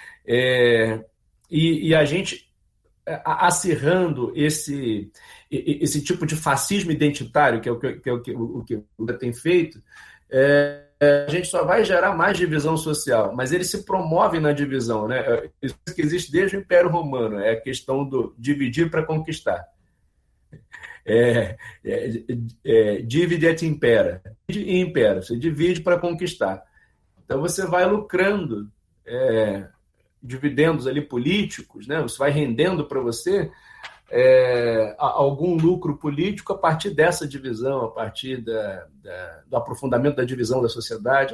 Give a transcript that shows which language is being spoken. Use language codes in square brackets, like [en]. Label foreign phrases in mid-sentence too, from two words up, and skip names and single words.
[pt] E a gente, acirrando esse tipo de fascismo identitário, que é o que o Lula tem feito, a gente só vai gerar mais divisão social, mas eles se promovem na divisão, né? Isso que existe desde o Império Romano, é a questão do dividir para conquistar. [la] Divide et impera. Divide e impera, [pt] você divide para conquistar. Então você vai lucrando dividendos ali políticos, né? Você vai rendendo para você algum lucro político a partir dessa divisão, a partir do aprofundamento da divisão da sociedade.